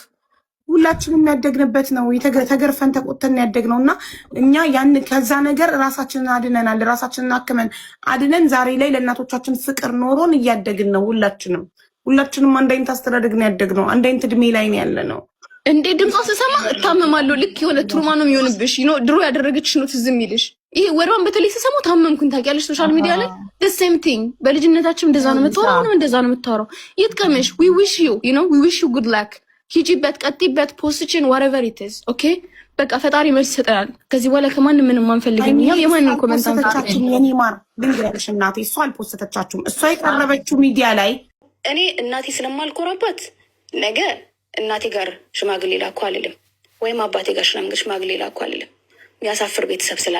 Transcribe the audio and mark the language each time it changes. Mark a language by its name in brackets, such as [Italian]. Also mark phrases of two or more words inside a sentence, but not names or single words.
[Amharic] ሁላችንም ያደግንበት ነው። ተገርፈን ተቆጥተን ያደግነው እና እኛ ያን ከዛ ነገር ራሳችንን አድነናል። ራሳችንን አክመን አድነን ዛሬ ላይ ለእናቶቻችን ፍቅር ኖሮን እያደግን ነው። ሁላችንም አንድ አይነት አስተዳደግ ነው ያደግነው። አንድ አይነት እድሜ ላይ ነው ያለ ነው። እንዴ ድምጿን ስሰማ እታመማለሁ። ልክ የሆነ ትሩማ ነው የሚሆንብሽ። ድሮ ያደረገችሽ ነው ትዝ የሚልሽ። ይሄ ወርባን በተለይ ስሰማው ታመምኩኝ። ታውቂያለሽ [English] social media [Amharic] ላይ [English] the same thing [Amharic] በልጅነታችን እንደዛ ነው የምታወራው፣ አሁንም እንደዛ ነው የምታወራው። ይጥቀምሽ። [English] we wish you good luck። [Amharic] ሂጂበት፣ ቀጥይበት፣ ፖስትችን [English] whatever it is [Amharic] ኦኬ። በቃ ፈጣሪ መልስ ይሰጠናል። ከዚህ በኋላ ከማንም ምንም አንፈልግም። ያው የማንንም ኮሜንት አንፈልግም። የኔ ማር ድንግልሽ እናቴ እሷ አልፖስተቻችሁም። እሷ የቀረበችው ሚዲያ ላይ እኔ እናቴ ስለማልኮራባት ነገ እናቴ ጋር ሽማግሌ ላኩ አልልም፣ ወይም አባቴ ጋር ሽማግሌ ላኩ አልልም። የሚያሳፍር ቤተሰብ ስላለ